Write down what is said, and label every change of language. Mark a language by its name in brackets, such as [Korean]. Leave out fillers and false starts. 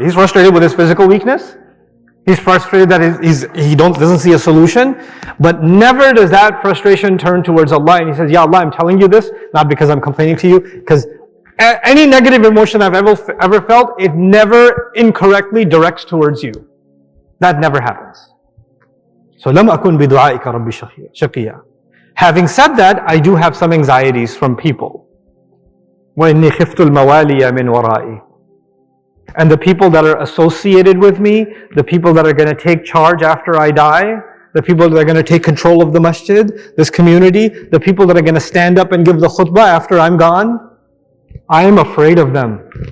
[English] He's frustrated with his physical weakness. He's frustrated that he doesn't see a solution. But never does that frustration turn towards Allah. And he says, Ya Allah, I'm telling you this, not because I'm complaining to you, because any negative emotion I've ever felt, it never incorrectly directs towards you. That never happens. [Arabic] So, لَمْ أَكُنْ بِدُعَائِكَ رَبِّ شَقِيًّا. [English] Having said that, I do have some anxieties from people. [Arabic] وَإِنِّي خِفْتُ الْمَوَالِيَ مِنْ وَرَائِي. [English] And the people that are associated with me, the people that are going to take charge after I die, the people that are going to take control of the masjid, this community, the people that are going to stand up and give the khutbah after I'm gone, I am afraid of them.